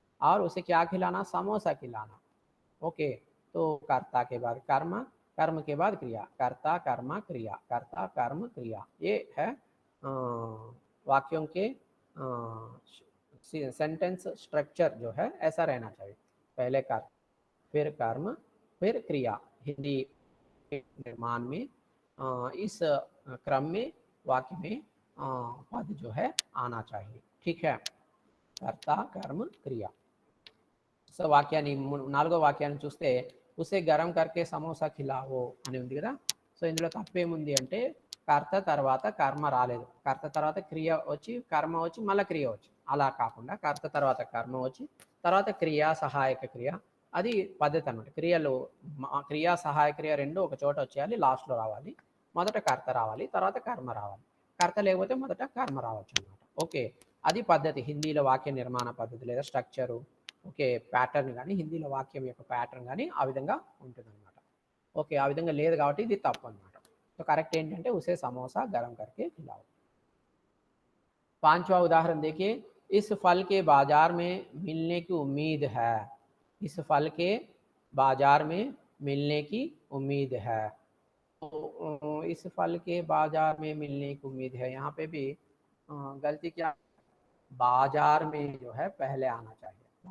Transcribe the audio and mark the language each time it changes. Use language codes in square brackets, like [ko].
[hi] और उसे क्या खिलाना, समोसा खिलाना। ओके, तो कर्ता के बाद कर्म, कर्म के बाद क्रिया, कर्ता कर्म क्रिया, कर्ता कर्म क्रिया, ये है वाक्यों के सेंटेंस स्ट्रक्चर जो है ऐसा रहना चाहिए। पहले कर्म, फिर कर्म, फिर क्रिया। हिंदी निर्माण में इस क्रम में वाक्य में पद जो है आना चाहिए। ठीक है, कर्ता कर्म क्रिया। [te] సో వాక్యాన్ని నాలుగో వాక్యాన్ని చూస్తే [hi] ఉసే గరం కర్కే సమోసా ఖిలావో [te] అని ఉంది కదా. సో ఇందులో తప్పేముంది అంటే కర్త తర్వాత కర్మ రాలేదు, కర్త తర్వాత క్రియ వచ్చి కర్మ వచ్చి మళ్ళీ క్రియ వచ్చి, అలా కాకుండా కర్త తర్వాత కర్మ వచ్చి తర్వాత క్రియ సహాయక క్రియ, అది పద్ధతి అనమాట. క్రియలు క్రియా సహాయక క్రియ రెండు ఒక చోట వచ్చేయాలి, లాస్ట్లో రావాలి. మొదట కర్త రావాలి, తర్వాత కర్మ రావాలి. కర్త లేకపోతే మొదట కర్మ రావచ్చు అనమాట. ఓకే, అది పద్ధతి హిందీలో వాక్య నిర్మాణ పద్ధతి లేదా స్ట్రక్చరు. ఓకే, ప్యాటర్న్ కానీ హిందీలో వాక్యం యొక్క ప్యాటర్న్ కానీ ఆ విధంగా ఉంటుందన్నమాట. ఓకే, ఆ విధంగా లేదు కాబట్టి ఇది తప్పు అనమాట. [hi] तो करेक्ट [te] ఏంటంటే [hi] उसे समोसा गरम करके खिलाओ। पांचवा उदाहरण देखिए, इस फल के बाजार में मिलने की उम्मीद है। इस फल के बाजार में मिलने की उम्मीद है। तो इस फल के बाजार में मिलने की उम्मीद है, यहाँ पे भी गलती क्या, बाजार में जो है पहले आना चाहिए।